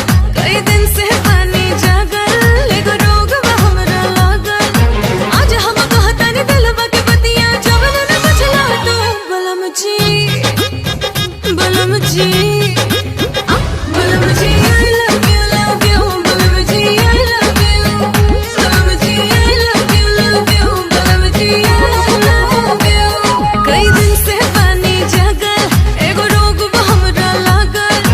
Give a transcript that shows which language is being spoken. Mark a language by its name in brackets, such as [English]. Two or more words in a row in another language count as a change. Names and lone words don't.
[Bhojpuri] कई दिन से पानी जागल एगो रोग बा हमरा लागल। आज हम कहतानी दिलवा के बतिया जवन न बुझला तो बलम जी बलम जी बलम जी [English] I love you [Bhojpuri] बलम जी [English] I love you [Bhojpuri] बलम जी [English] I love you [Bhojpuri] बलम जी [English] I love you। [Bhojpuri] कई दिन से पानी जागल एगो रोग बा हमरा लागल।